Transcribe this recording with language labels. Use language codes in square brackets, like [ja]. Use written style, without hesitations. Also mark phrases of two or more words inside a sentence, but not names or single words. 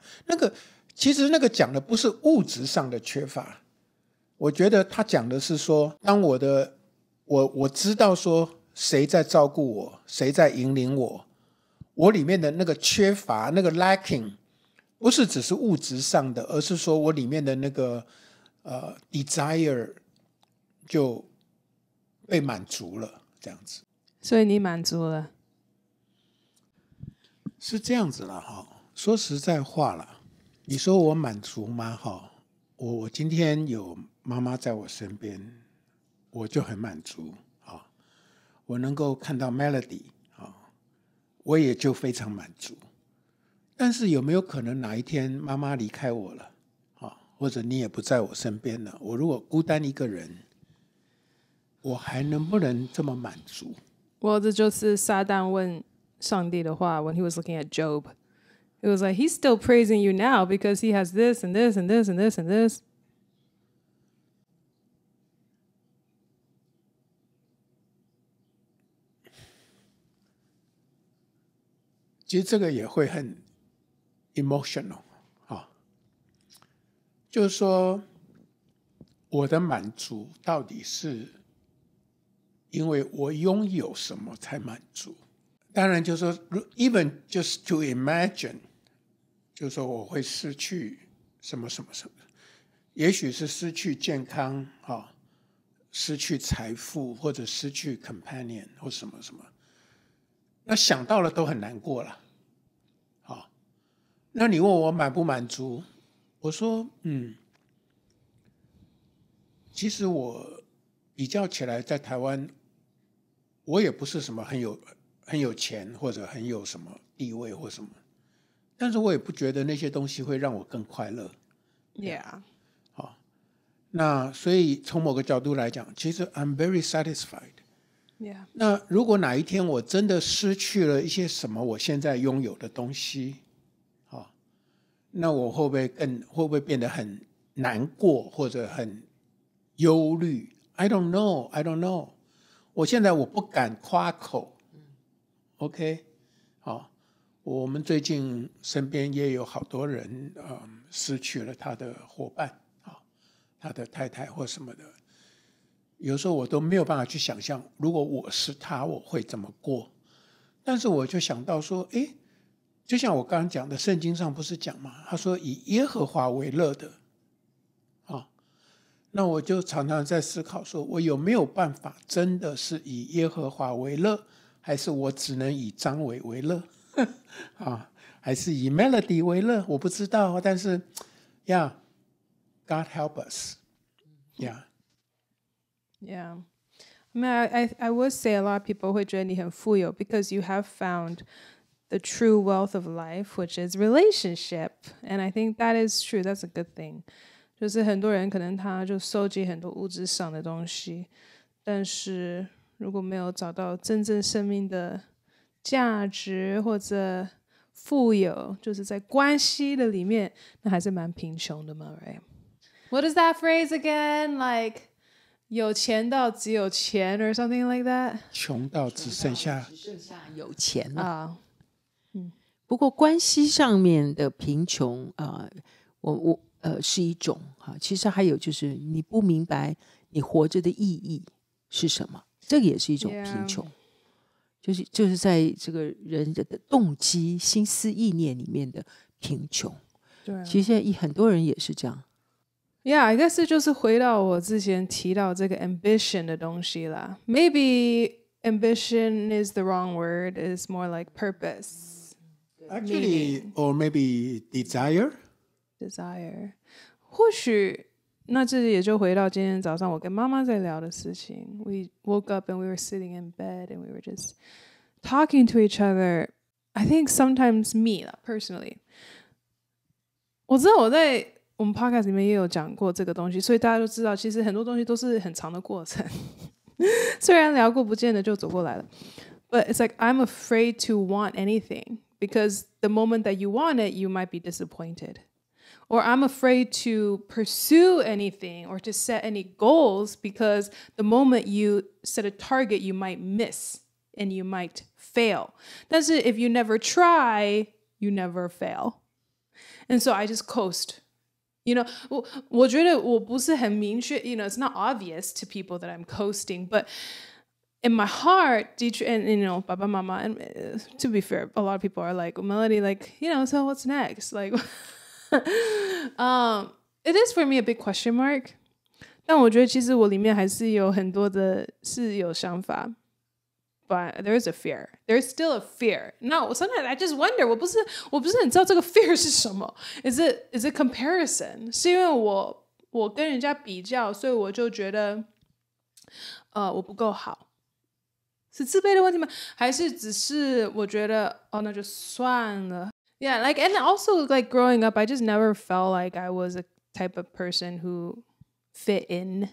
[zh] 其實那個講的不是物質上的缺乏，我覺得他講的是說，當我知道說誰在照顧我，誰在引領我，我裡面的那個缺乏，那個 lacking， 不是只是物質上的，而是說我裡面的那個 desire 就被滿足了，這樣子。所以你滿足了？是這樣子了哈。說實在話了，你說我滿足嗎？哈，我今天有媽媽在我身邊，我就很滿足啊。我能夠看到 Melody 啊，我也就非常滿足。但是有沒有可能哪一天媽媽離開我了啊，或者你也不在我身邊了，我如果孤單一個人，我還能不能這麼滿足？这就是撒旦問上帝的話 [en] when he was looking at Job. It was like, he's still praising you now because he has this and this and this and this and this. [zh] 其實這個也會很 emotional 啊，就是說我的滿足到底是因為我擁有什麼才滿足？當然就是說 [en] even just to imagine， [zh] 就是說我會失去什麼什麼什麼，也許是失去健康啊，失去財富，或者失去 companion 或什麼什麼，那想到了都很難過了。好，那你問我滿不滿足？我說其實我比較起來，在台灣，我也不是什麼很有錢，或者很有什麼地位或什麼，但是我也不覺得那些東西會讓我更快樂。 [en] Yeah. [zh] 好，那所以從某個角度來講，其實 [en] I'm very satisfied。 Yeah. [zh] 那如果哪一天我真的失去了一些什麼我現在擁有的東西，好，那我會不會變得很難過，或者很憂慮？ [en] I don't know。 [zh] 我現在我不敢誇口。OK， 好，我們最近身邊也有好多人失去了他的夥伴，他的太太或什麼的，有時候我都沒有辦法去想象，如果我是他，我會怎麼過。但是我就想到說，就像我剛剛講的，聖經上不是講嗎？他說以耶和華為樂的，那我就常常在思考說，我有沒有辦法真的是以耶和華為樂，還是我只能以張偉為樂還是以 Melody 為樂？我不知道，但是 [en] God help us. Yeah. I mean, I would say a lot of people [zh] 會覺得你很富有 [en] because you have found the true wealth of life, which is relationship. And I think that is true. That's a good thing. [zh] 就是很多人可能他就收集很多物質上的東西，但是如果沒有找到真正生命的價值或者富有，就是在關係的裡面，那還是蠻貧窮的嘛 ，right? [en] What is that phrase again? Like [zh] 有錢到只有錢 [en] or something like that? [zh] 窮到只剩下有錢啊。不過關係上面的貧窮是一種其實還有就是你不明白你活着的意義是什麼，這個也是一種貧窮。就是在這個人的動機、心思意念裡面的貧窮。對，其實現在很多人也是這樣。 [en] I guess [zh] 這就是回到我之前提到這個 ambition 的東西啦。 [en] Maybe ambition is the wrong word. It's more like purpose. Actually, or maybe desire. [zh] 或許那這也就回到今天早上我跟媽媽在聊的事情。 [en] We woke up and we were sitting in bed and we were just talking to each other. I think sometimes me personally, [zh] 我知道我在我們 podcast 裡面也有講過這個東西，所以大家都知道，其實很多東西都是很長的過程。雖然聊過，不見得就走過來了。 [en] But it's like I'm afraid to want anything because the moment that you want it, you might be disappointed. Or I'm afraid to pursue anything or to set any goals because the moment you set a target, you might miss and you might fail. 但是 if you never try, you never fail. And so I just coast. You know, [zh] 我覺得我不是很明確 [en] you know, it's not obvious to people that I'm coasting, but in my heart, and you know, [zh] 爸爸媽媽, [en] and to be fair, a lot of people are like, Melody, like, you know, so what's next? Like, it is for me a big question mark. [zh] 但我覺得其實我裡面還是有很多的是有想法。 [en] But there is a fear. There's still a fear. No, sometimes I just wonder. [zh] 我不是很知道這個 fear 是什麼。 [en] Is it comparison? [zh] 是因為我跟人家比較，所以我就覺得我不夠好。是自卑的問題嗎？還是只是我覺得那就算了。 [en] Yeah, like and also like growing up, I just never felt like I was a type of person who fit in.